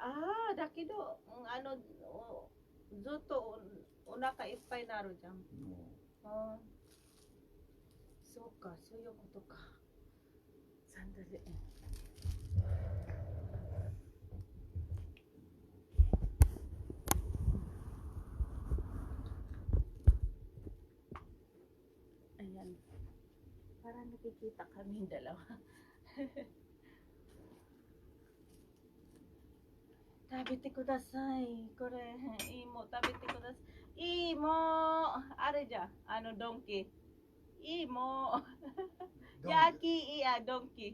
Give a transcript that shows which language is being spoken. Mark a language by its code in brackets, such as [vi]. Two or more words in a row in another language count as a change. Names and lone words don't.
[ja] ああ、だけど、ずっとお腹いっぱいになるじゃん。ああ、そうか、そういうことか。サンダル。Ayan. [tl] Parang nakikita kaming dalawa. [ja] 食べてください。これ、いいも食べてください。いいもあれじゃん。ドンキ。いいも焼きいや、ドンキ。